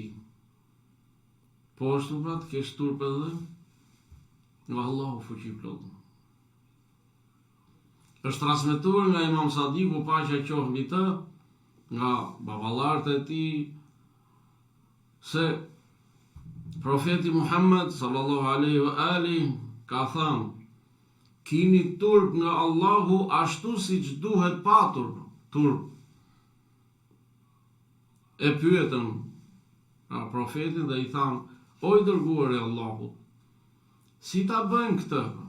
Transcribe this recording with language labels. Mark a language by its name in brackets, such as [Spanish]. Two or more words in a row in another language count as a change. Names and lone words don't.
[Albanian] Po ashtu pra të kesh turp edhe nga Allahu fuqi plot. Është transmetuar nga Imam Sadiku, paqja qoftë mbi të, nga baballarët e tij, se profeti Muhammed [Arabic] صلى الله عليه وآله [Albanian] ka thënë: "Kini turp nga Allahu ashtu siç duhet patur turp." E pyetën profetin dhe i thanë: "O i dërguari i Allahut, si ta bëjmë këtë?"